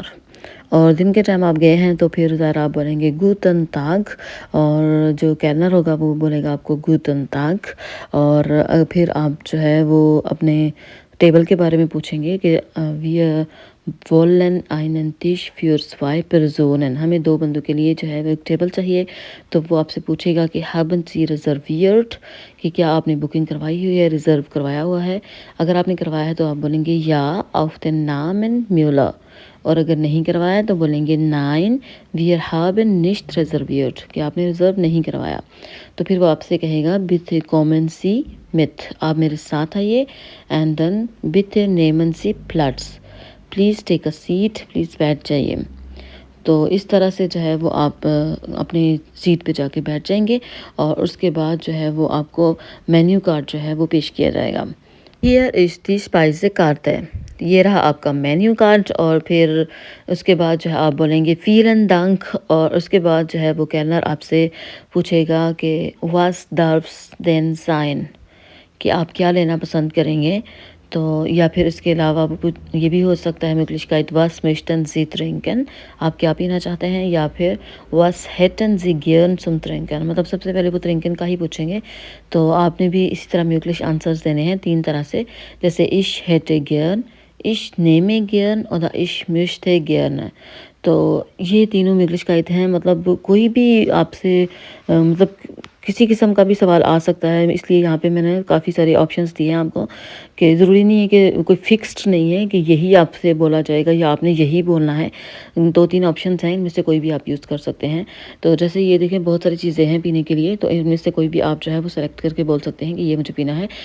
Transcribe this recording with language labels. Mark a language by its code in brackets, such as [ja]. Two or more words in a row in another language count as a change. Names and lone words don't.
[hi] और दिन के टाइम आप गए हैं तो फिर ज़रा आप बोलेंगे [de] Guten Tag, [hi] और जो कैलनर होगा वो बोलेगा आपको [de] Guten Tag. [hi] और फिर आप जो है वो अपने टेबल के बारे में पूछेंगे कि [de] wir wollen einen Tisch für 2 Personen, [hi] हमें 2 बंदों के लिए जो है वो एक टेबल चाहिए। तो वो आपसे पूछेगा कि [de] haben Sie reserviert, [hi] कि क्या आपने बुकिंग करवाई हुई है, रिज़र्व करवाया हुआ है। अगर आपने करवाया है तो आप बोलेंगे [de] ja auf den Namen Müller, [hi] और अगर नहीं करवाया तो बोलेंगे [de] nein wir haben nicht reserviert, [hi] कि आपने रिज़र्व नहीं करवाया। तो फिर वो आपसे कहेगा [de] bitte kommen Sie mit, [hi] आप मेरे साथ आइए। [en] and then [de] bitte nehmen Sie Platz, [en] please take a seat, please [hi] बैठ जाइए। तो इस तरह से जो है वो आप अपनी सीट पे जाके बैठ जाएंगे और उसके बाद जो है वो आपको [en] menu card [hi] जो है वो पेश किया जाएगा। [de] hier ist die Speisekarte [hi] है, ये रहा आपका [en] menu card. [hi] और फिर उसके बाद जो है आप बोलेंगे [de] vielen Dank, [hi] और उसके बाद जो है वो कैलनर आपसे पूछेगा कि [de] was darf's denn sein, [hi] कि आप क्या लेना पसंद करेंगे। तो या फिर इसके अलावा ये भी हो सकता है [de] Möglichkeit was möchten Sie trinken, [hi] आप क्या पीना चाहते हैं, या फिर [de] was hätten Sie gern zum trinken, [hi] मतलब सबसे पहले वो trinken का ही पूछेंगे। तो आपने भी इसी तरह möglich आंसर्स देने हैं 3 तरह से, जैसे [de] ich hätte gern, ich nehme gern oder ich möchte gerne। [hi] तो ये तीनों Möglichkeit हैं, मतलब कोई भी आपसे मतलब किसी किस्म का भी सवाल आ सकता है, इसलिए यहाँ पे मैंने काफ़ी सारे ऑप्शंस दिए हैं आपको, कि ज़रूरी नहीं है कि कोई फिक्स्ड नहीं है कि यही आपसे बोला जाएगा या आपने यही बोलना है। 2-3 ऑप्शंस हैं, इनमें से कोई भी आप यूज़ कर सकते हैं। तो जैसे ये देखें, बहुत सारी चीज़ें हैं पीने के लिए, तो इनमें से कोई भी आप जो है वो सेलेक्ट करके बोल सकते हैं कि ये मुझे पीना है।